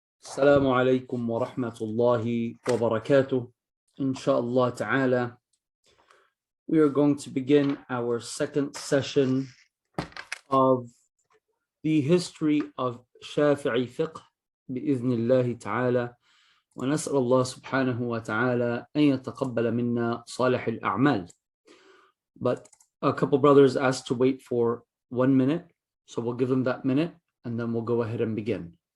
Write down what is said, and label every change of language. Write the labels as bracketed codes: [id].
[ar] السلام عليكم ورحمة الله وبركاته. [en] Inshallah ta'ala, we are going to begin our second session of the history of Shafi'i Fiqh بإذن الله تعالى. [ar] ونسأل الله سبحانه وتعالى أن يتقبل منا صالح الأعمال. [en] But a couple brothers asked to wait for 1 minute, so we'll give them that minute and then we'll go ahead and begin.